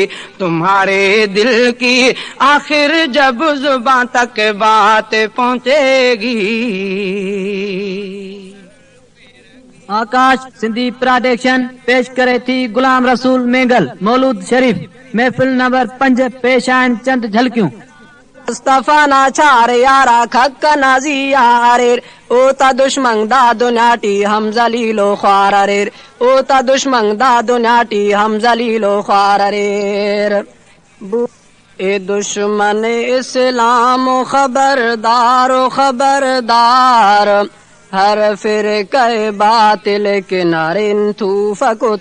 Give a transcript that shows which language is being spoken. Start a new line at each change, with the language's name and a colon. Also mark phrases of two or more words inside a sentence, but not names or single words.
Urdu: تمہارے دل کی آخر جب زباں تک بات پہنچے گی۔
Sindhi: آکاش سندھی پروڈکشن پیش کرے تھی غلام رسول مینگل مولود شریف محفل نمبر 5 پیش آئن چند جھلکیوں۔
Brahui: مصطفیٰ ناچار یارا کھک نازی یاریر، او تا دشمن دا دنیاٹی ہم زلیلو خواراریر، او تا دشمن دا دنیاٹی ہم زلیلو خواراریر۔
Urdu: اے دشمن اسلام خبردار و خبردار، ہر فرقہ باطل
Brahui: کنارن تھوفک
Urdu: و